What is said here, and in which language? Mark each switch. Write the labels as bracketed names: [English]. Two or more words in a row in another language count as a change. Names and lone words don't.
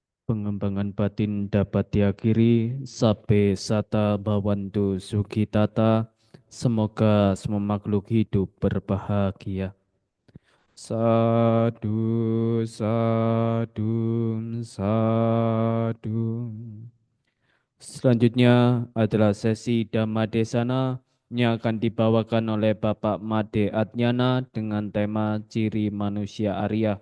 [Indonesian] pengembangan batin dapat diakhiri. [Pali] Sabe sata bawantu sugitata. [Indonesian] Semoga semua makhluk hidup berbahagia. [Pali] Sadu, sadu, sadu. [Indonesian] Selanjutnya adalah sesi Dhammadesana yang akan dibawakan oleh Bapak Made Adnyana dengan tema ciri manusia Arya.